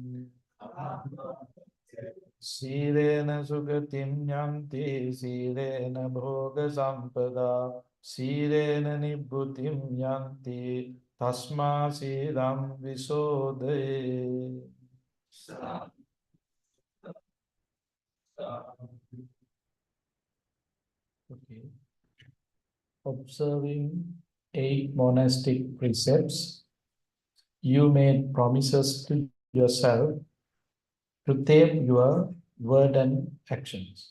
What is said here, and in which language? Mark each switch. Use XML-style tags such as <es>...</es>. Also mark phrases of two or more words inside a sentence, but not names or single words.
<pi>Sīlena sugatiṃ yanti sīlena bhoga sampada sīlena nibbutiṃ yanti tasmā sīlaṃ visodhaye.</pi> <en>Okay. Observing 8 monastic precepts, you made promises to yourself to tame your word and actions.</en>